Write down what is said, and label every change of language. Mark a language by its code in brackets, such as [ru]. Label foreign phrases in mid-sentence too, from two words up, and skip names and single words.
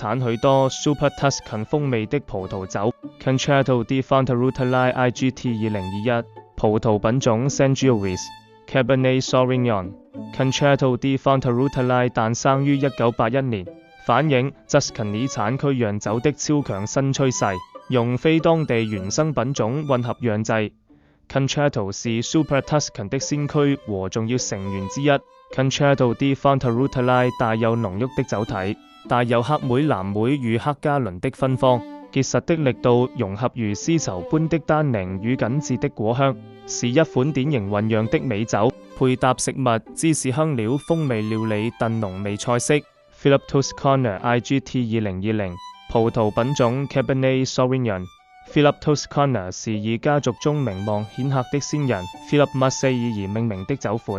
[zh] 產許多 Super Tuscan 風味的葡萄酒。Concerto di Fontarutoli IGT 2021 葡萄品種 Sangiovese Cabernet Sauvignon。Concerto di Fontarutoli 誕生於1981年，反映 Tuscany 產區釀酒的超強新趨勢，用非當地原生品種混合釀製。Concerto 是 Super Tuscan 的先驅和重要成員之一。Concerto di Fontarutoli 帶有濃郁的酒體，帶有黑莓、藍莓與黑加侖的芬芳，結實的力度融合如絲綢般的單寧與緊緻的果香，是一款典型混釀的美酒，配搭食物、芝士香料、風味料理燉濃味菜式。Philip Toscana IGT 2020 葡萄品種 Cabernet Sauvignon。Philip Toscana 是以家族中名望顯赫的先人 Philip Massey 而命名的酒款。